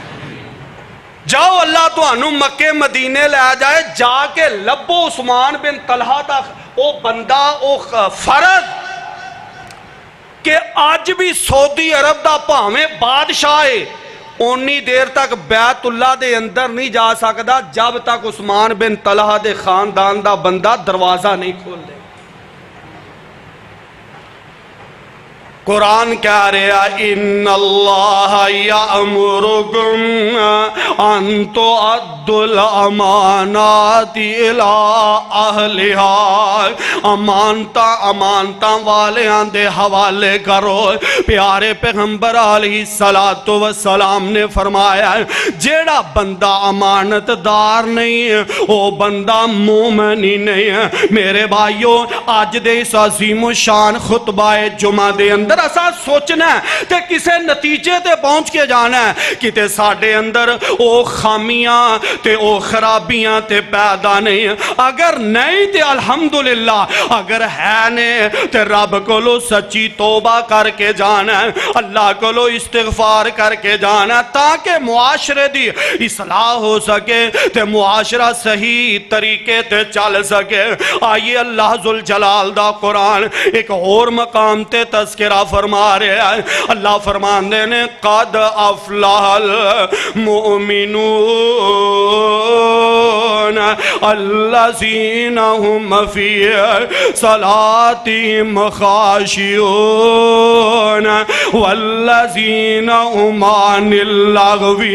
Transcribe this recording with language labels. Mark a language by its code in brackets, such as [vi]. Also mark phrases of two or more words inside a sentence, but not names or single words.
[pa] جاؤ، اللہ تو انہوں مکے مدینے لے جائے، جا کے لبو عثمان بن طلحہ تک او بندہ او فرد کہ آج بھی سعودی عرب دا پاویں بادشاہ ہے، اونی دیر تک بیت اللہ دے اندر نہیں جا سکدا جب تک عثمان بن طلحہ دے خاندان دا بندہ دروازہ نہیں کھول دے۔ قرآن کہہ رہا [ar] ان اللہ یأمرکم ان تؤدوا الامانات الی اہلہا، [pa] امانتاں والیاں دے حوالے کرو۔ پیارے پیغمبر [ar] علیہ السلام [pa] نے فرمایا جیڑا بندہ امانت دار نہیں ہے وہ بندہ مومن ہی نہیں ہے۔ میرے بھائیو، آج دے اس عظیم و شان خطبہ جمعہ دے اندر اساں سوچنا ہے تے کسے نتیجے تے پہنچ کے جانا ہے کہ تے ساڑھے اندر او خامیاں تے او خرابیاں تے پیدا نہیں، اگر نہیں تے الحمدللہ، اگر ہے نے تے رب کو لو سچی توبہ کر کے جانا ہے، اللہ کو لو استغفار کر کے جانا ہے تاکہ معاشرے دی اصلاح ہو سکے تے معاشرہ صحیح طریقے تے چل سکے۔ آئیے اللہ ذوالجلال دا قرآن ایک اور مقام تے تذکرہ فرما رہے ہیں۔ اللہ فرماندے نے [ar] قد افلح المؤمنون الذین هم فی صلاتهم خاشعون والذین هم عن اللغو